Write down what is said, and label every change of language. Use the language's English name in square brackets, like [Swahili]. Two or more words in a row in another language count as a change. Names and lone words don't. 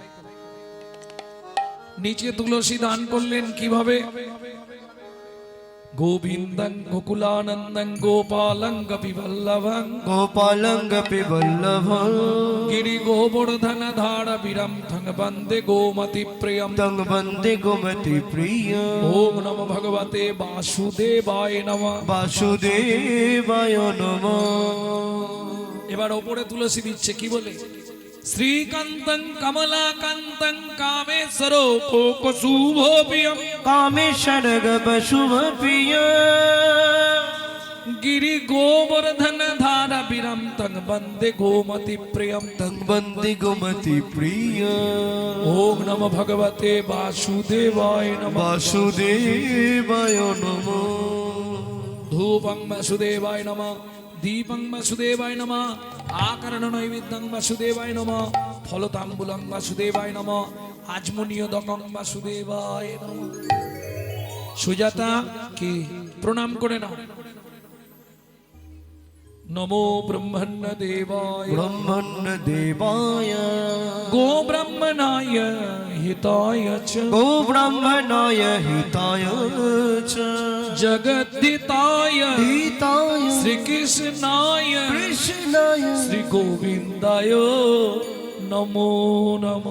[Bangla] নিচে তুলসী দান করলেন কিভাবে? [Sanskrit] গোবিন্দং গোকুলানন্দং গোপালং গোপীবল্লভং গোপালং গোপীবল্লভং গিরি গোবর্ধন ধারা বিরম থং বন্দে গোমতি প্রিয়ম তং বন্দে গোমতি প্রিয়। ওম নমো ভগবতে বাসুদেবায় নমঃ। বাসুদেবায় নমঃ। [Bangla] এবার ওপরে তুলসী দিচ্ছে, কি বলে? [Sanskrit] শ্রীকান্তং কমলাকান্তং কামেশ্বর শুভপ্রিয়ম কামেশ্বর শুভ প্রিয় গিরি গোবর্ধন ধারা বিরম তং বন্দে গোমতি প্রিয়ম তং বন্দে গোমতি প্রিয়। ওম নমো ভগবতে বাসুদেবায় নমঃ। বাসুদেবায় নমঃ। ধূপং বাসুদেবায় নমঃ, দীপং বাসুদেবায় নমঃ, আকরণ নৈবেদ্যং বাসুদেবায় নমঃ, ফলতাম্বুলং বাসুদেবায় নমঃ, আজমনীয়দকং বাসুদেবায় নমঃ। [Bangla] সুজাতা কি প্রণাম করে নাও। [Sanskrit] নমো ব্রহ্মণ্য দেবায় ব্রহ্মণ্য দেবায় গো ব্রহ্মণায় হিতায় চ গো ব্রাহ্মণায় হিতায় চ জগদ্ধিতায় হিতায় শ্রীকৃষ্ণায় কৃষ্ণায় শ্রী গোবিন্দায় নমো নমঃ।